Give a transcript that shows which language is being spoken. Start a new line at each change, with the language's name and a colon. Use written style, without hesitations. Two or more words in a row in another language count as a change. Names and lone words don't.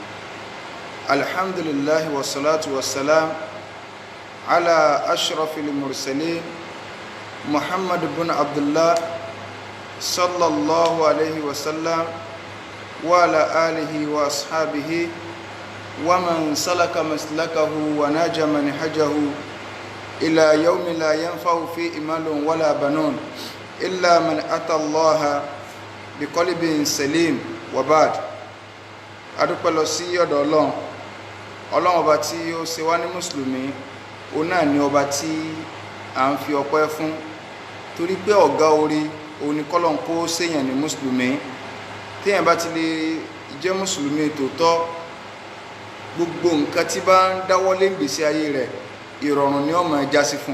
Arabic: الحمد لله والصلاة والسلام على أشرف المرسلين محمد بن عبد الله صلى الله عليه وسلم وعلى آله وأصحابه ومن سلك مسلكه وناج منهجه إلى يوم لا ينفع فيه مال ولا بنون إلا من أتى الله بقلب سليم وبعد.
Yoruba: adúpẹ́ lọ sí ọ̀dọ̀ ọlọ́run ọba tí ó ṣe wá ní mùsùlùmí, òun náà ni ọba tí à ń fi ọpẹ́ fún, torí pé ọ̀gá orí òun ni kọ́lọ́n kó ṣèyàn ní mùsùlùmí. téèyàn bá ti lè jẹ́ mùsùlùmí tòótọ́, gbogbo nǹkan tí bá ń dáwọ́lé ìgbésí ayé rẹ̀ ìrọ̀rùn ni ó máa jásí fún.